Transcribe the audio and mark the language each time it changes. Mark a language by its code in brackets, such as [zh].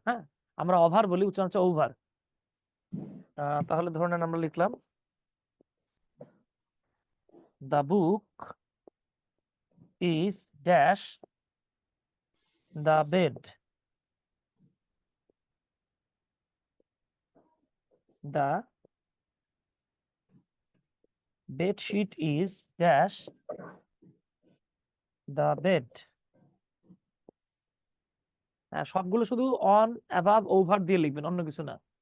[bn] হ্যাঁ আমরা ওভার বলি, উচ্চারণ হচ্ছে ওভার। তাহলে ধরে নেন আমরা লিখলাম [en] The book is dash the bed, the bed sheet is dash the bed. [bn] সবগুলো শুধু on, above, over দিয়ে লিখবেন, অন্য কিছু না।